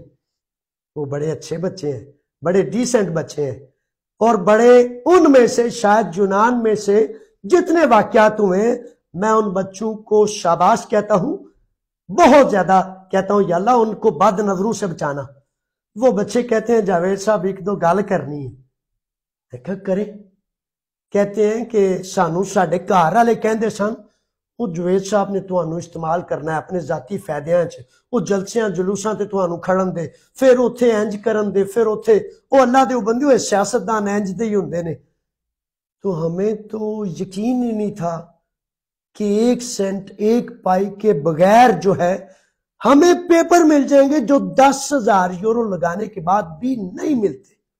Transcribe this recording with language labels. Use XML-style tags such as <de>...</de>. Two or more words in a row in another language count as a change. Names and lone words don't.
<ur>وہ بڑے اچھے بچے ہیں، بڑے ڈیسنٹ بچے ہیں، اور بڑے ان میں سے شاید یونان میں سے جتنے واقعات ہوئے، میں ان بچوں کو شاباش کہتا ہوں، بہت زیادہ کہتا ہوں، یا اللہ ان کو بد نظروں سے بچانا۔ وہ بچے کہتے ہیں جاوید صاحب 1-2 گال کرنی ہے، دیکھا کریں، کہتے ہیں کہ</ur> <pa>سانو ساڈے گھر والے کہندے سن وہ جاوید صاحب نے تانوں استعمال کرنا ہے اپنے ذاتی فائدیاں چ، وہ جلسیاں جلوساں تے تانوں کھڑن دے، پھر اوتھے انج کرن دے، پھر اوتھے وہ اللہ دے بندے ہوئے سیاستدان انج دے ہی ہوندے نے۔</pa> <ur>تو ہمیں تو یقین ہی نہیں تھا کہ 1 سینٹ 1 پائی کے بغیر جو ہے ہمیں پیپر مل جائیں گے جو 10,000 یورو لگانے کے بعد بھی نہیں ملتے۔</ur>